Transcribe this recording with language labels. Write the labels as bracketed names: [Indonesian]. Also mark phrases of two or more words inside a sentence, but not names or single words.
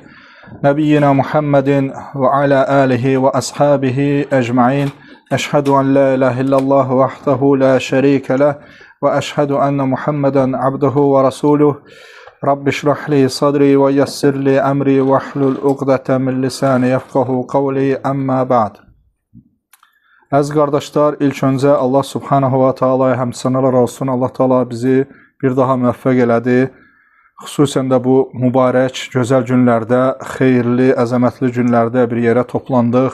[Arabic] نبينا محمد و على آله و أصحابه أجمعين. أشهد أن لا إله إلا الله وحده لا شريك له. وأشهد أن محمدا عبده ورسوله. رب اشرح لي صدري ويسر لي أمري واحلل عقدة من لساني يفقهوا قولي أما بعد. [Azerbaijani] Əziz qardaşlar, ilk öncə Allah [Arabic] سبحانه وتعالى'ya [Azerbaijani] həmd sənalar olsun. Allah Ta'ala bizi bir daha müvəffəq elədi. Xüsusən də bu mübarək, gözəl günlərdə, xeyirli, əzəmətli günlərdə bir yerə toplandıq.